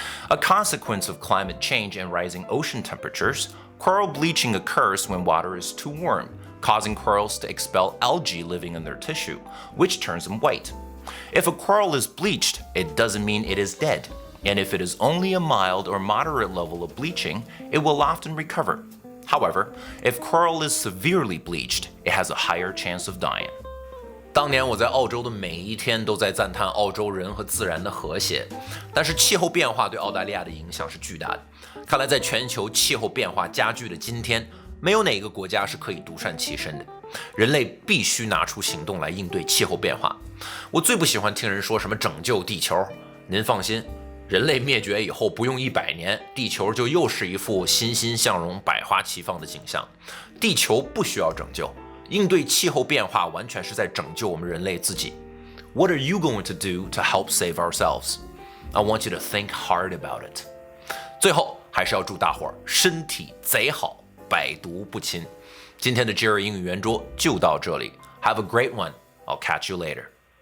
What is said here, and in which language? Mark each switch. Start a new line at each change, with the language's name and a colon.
English: A consequence of climate change and rising ocean temperatures, coral bleaching occurs when water is too warm, causing corals to expel algae living in their tissue, which turns them white. If a coral is bleached, it doesn't mean it is dead, and if it is only a mild or moderate level of bleaching, it will often recover. However, if coral is severely bleached, it has a higher chance of dying.
Chinese: 当年我在澳洲的每一天都在赞叹澳洲人和自然的和谐，但是气候变化对澳大利亚的影响是巨大的。看来在全球气候变化加剧的今天，没有哪个国家是可以独善其身的，人类必须拿出行动来应对气候变化。我最不喜欢听人说什么拯救地球，您放心，人类灭绝以后不用100年，地球就又是一副欣欣向荣、百花齐放的景象。地球不需要拯救，应对气候变化完全是在拯救我们人类自己。
English: What are you going to do to help save ourselves? I want you to think hard about it.
Chinese: 最后还是要祝大伙儿身体贼好，百毒不侵。今天的 Jerry 英语圆桌就到这里。
English: Have a great one. I'll catch you later.